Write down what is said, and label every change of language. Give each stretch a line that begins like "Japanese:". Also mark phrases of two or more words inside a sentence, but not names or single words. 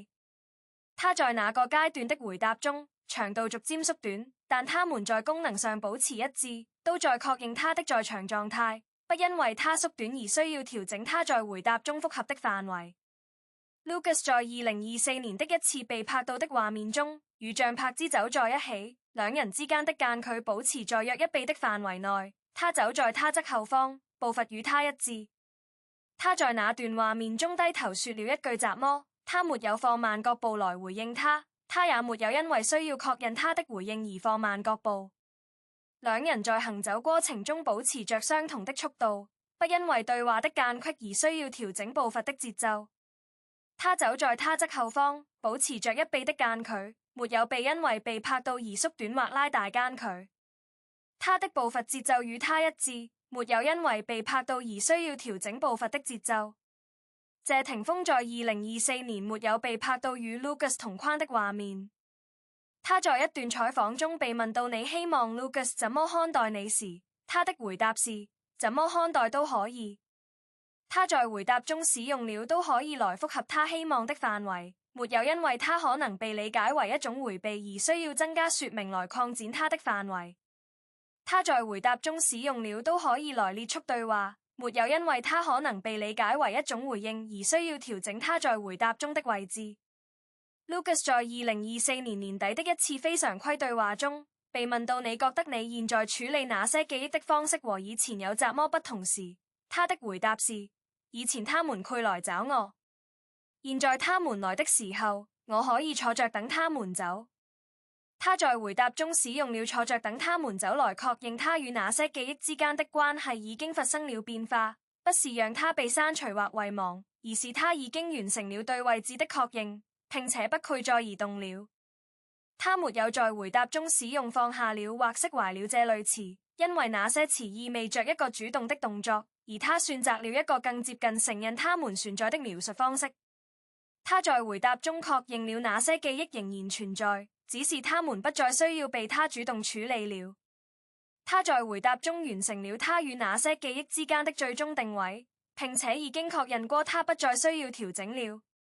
Chinese: 他在那個階段的回答中，長度逐漸縮短，但他們在功能上保持一致，都在確認他的在場狀態，不因為他縮短而需要調整他在回答中複合的範圍。Lucas 在2024年的一次被拍到的畫面中，與像柏茲走在一起，兩人之間的間距保持在約1臂的範圍內。他走在他側後方，步伐與他一致。他在那段畫面中低頭說了一句怎麼，他沒有放慢腳步來回應他，他也沒有因為需要確認他的回應而放慢腳步。兩人在行走過程中保持着相同的速度，不因為對話的間隙而需要調整步伐的節奏。他走在他側後方，保持着1臂的間距，沒有被因為被拍到而縮短或拉大間距。他的步伐節奏與他一致，沒有因為被拍到而需要調整步伐的節奏。謝霆鋒在2024年沒有被拍到與 Lucas 同框的畫面。他在一段採訪中被問到你希望 Lucas 怎麼看待你時，他的回答是怎麼看待都可以。他在回答中使用了都可以來複合他希望的範圍，沒有因為他可能被理解為一種迴避而需要增加說明來擴展他的範圍。他在回答中使用了都可以來列出對話，沒有因為他可能被理解為一種回應而需要調整他在回答中的位置。Lucas 在2024年年底的一次非常規對話中被問到你覺得你現在處理那些記憶的方式和以前有怎麼不同時，他的回答是以前他們會來找我，現在他們來的時候，我可以坐着等他們走。他在回答中使用了坐着等他們走來確認他與那些記憶之間的關係已經發生了變化，不是讓他被刪除或遺忘，而是他已經完成了對位置的確認，並且不會再移動了。他沒有在回答中使用放下了或釋懷了這類詞，因為那些詞意味着一個主動的動作，而他選擇了一個更接近承認他們存在的描述方式。他在回答中確認了那些記憶仍然存在，只是他們不再需要被他主動處理了。他在回答中完成了他與那些記憶之間的最終定位，並且已經確認過他不再需要調整了。